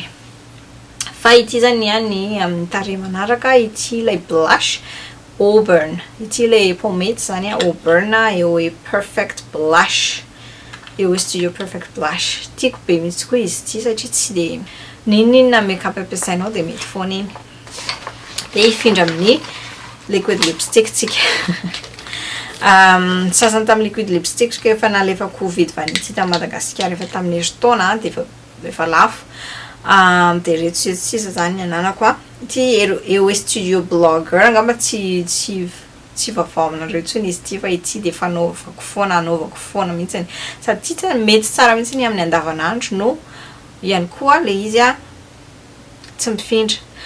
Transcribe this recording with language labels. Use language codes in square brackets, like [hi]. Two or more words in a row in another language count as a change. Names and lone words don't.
[mg] Fa ity zany ny amin'ny tarehy manaraka ity le blush Auburn. Ity le pomade zany Auburn eo e Perfect Blush. EOS Studio Perfect Blush. Tiako be mihitsy koa izy ity satria tsy de ninona make-up ampiasainao de mety foana iny. De ifindra amin'ny [en] liquid lipstick [mg] tsika. Sasany tamin'ny [en] liquid lipstick [mg] ska efa nalefako vidy vanity ta Madagasikara efa tamin'ny taona de efa lafo. De reto sisa zany ananako ity EOS Studio Blogger angamba tsy vavao aminareo tsony izy ity fa ity de fanaovako foana mihitsy sady ity mety tsara mihitsy ny amin'ny andavanandro no ihany koa le izy tsy mifindra.